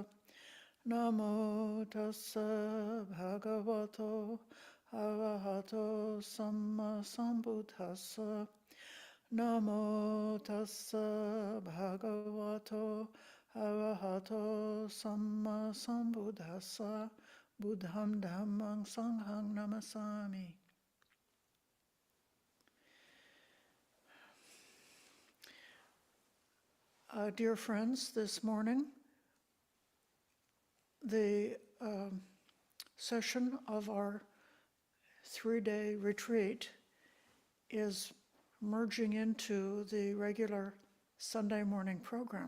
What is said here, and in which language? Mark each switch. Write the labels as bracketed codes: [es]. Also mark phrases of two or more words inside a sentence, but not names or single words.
[pi] Namo tassa bhagavato arahato samma sambuddhassa. Namo tassa bhagavato arahato samma sambuddhassa. Buddham dhammang sanghang namasami. [en] Dear friends, this morning, the session of our 3-day retreat is merging into the regular Sunday morning program.